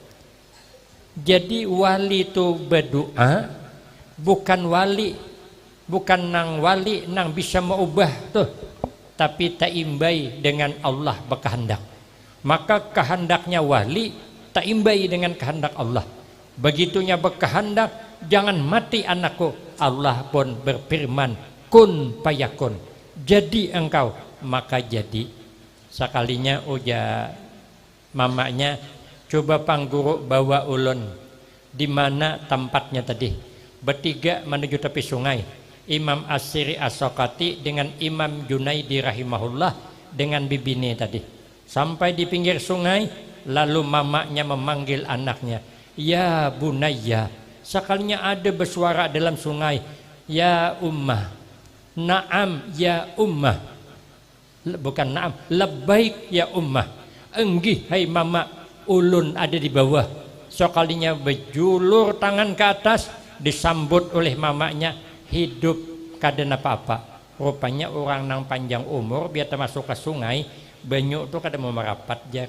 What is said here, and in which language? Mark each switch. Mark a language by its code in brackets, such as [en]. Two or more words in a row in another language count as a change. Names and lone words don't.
[id] Jadi wali itu berdoa, bukan wali, bukan nang wali nang bisa mengubah tuh, tapi tak imbai dengan Allah berkehendak. Maka kehendaknya wali tak imbai dengan kehendak Allah. Begitunya berkehendak, jangan mati anakku. Allah pun berfirman, [ar] كن فيكون. [id] Jadi engkau, maka jadi. [bjn] Sekalinya uja mamanya, coba pangguru bawa ulun di mana tempatnya tadi. [id] Bertiga menuju tepi sungai. Imam As-Siri As-Saqati dengan Imam Junaidi rahimahullah dengan bibini tadi. Sampai di pinggir sungai, lalu mamanya memanggil anaknya, [ar] يا بني. [id] Sekalinya ada bersuara dalam sungai, [ar] يا أمه. نعم يا أمه. Bukan نعم لبيك يا أمه. [bjn] Enggih hai mama, ulun ada di bawah. [id] Sekalinya berjulur tangan ke atas, disambut oleh mamanya, hidup kada apa-apa. [bjn] Rupanya orang nang panjang umur biar masuk ke sungai, banyu tu kada mau merapat jar.